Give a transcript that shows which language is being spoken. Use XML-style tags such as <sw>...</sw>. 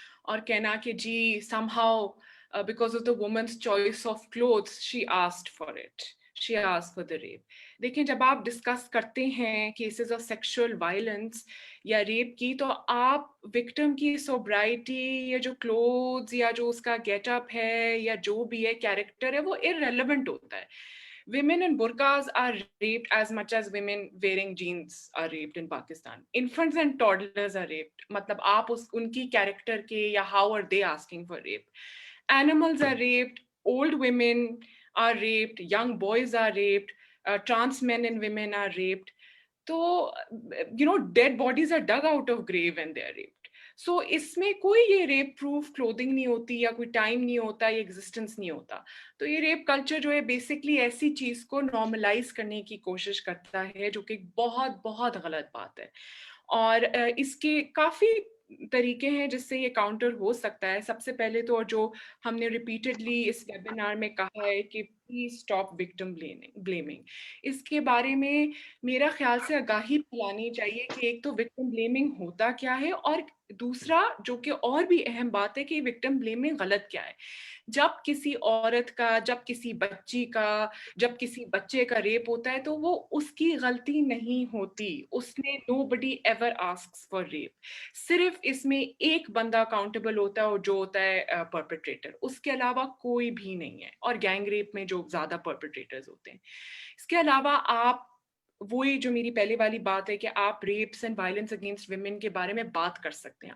<ur>اور کہنا کہ جی</ur> <en>Somehow because of the woman's choice of clothes she asked for it, she asked for the rape.</en> <ur>دیکھیں جب آپ ڈسکس کرتے ہیں کیسز آف سیکشل وائلنس یا ریپ کی, تو آپ وکٹم کی سوبرائٹی یا جو کلوتھز یا جو اس کا گیٹ اپ ہے یا جو بھی ہے کیریکٹر ہے وہ</ur> <en>irrelevant</en> <ur>ہوتا ہے.</ur> <en>Women in burqas are raped as much as women wearing jeans are raped in Pakistan. Infants and toddlers are raped.</en> <ur>matlab aap unki character ke ya</ur> <en>how are they asking for rape. Animals are raped, old women are raped, young boys are raped, trans men and women are raped. So dead bodies are dug out of grave when they are raped.</en> <ur>سو اس میں کوئی یہ rape proof clothing نہیں ہوتی یا کوئی time نہیں ہوتا یا ایگزسٹنس نہیں ہوتا. تو یہ ریپ کلچر جو ہے بیسکلی ایسی چیز کو نارملائز کرنے کی کوشش کرتا ہے جو کہ بہت بہت غلط بات ہے. اور اس کے کافی طریقے ہیں جس سے یہ کاؤنٹر ہو سکتا ہے. سب سے پہلے تو جو ہم نے ریپیٹڈلی اس ویبینار میں کہا ہے کہ پلیز اسٹاپ وکٹم بلیمنگ. اس کے بارے میں میرا خیال سے آگاہی پھیلانی چاہیے کہ ایک تو وکٹم بلیمنگ ہوتا کیا ہے, اور دوسرا جو کہ اور بھی اہم بات ہے کہ وکٹم بلیمنگ غلط کیا ہے. جب کسی عورت کا, جب کسی بچی کا, جب کسی بچے کا ریپ ہوتا ہے تو وہ اس کی غلطی نہیں ہوتی. اس نے</ur> <en>nobody ever asks for rape.</en> <ur>صرف اس میں ایک بندہ اکاؤنٹیبل ہوتا ہے اور جو ہوتا ہے پرپیٹریٹر, اس کے علاوہ کوئی بھی نہیں ہے. اور گینگ ریپ میں جو زیادہ پرپیٹریٹرز ہوتے ہیں. اس کے علاوہ آپ وہی جو میری پہلے والی بات ہے کہ آپ wraps and violence against women کے بارے میں بات کر سکتے ہیں.</ur>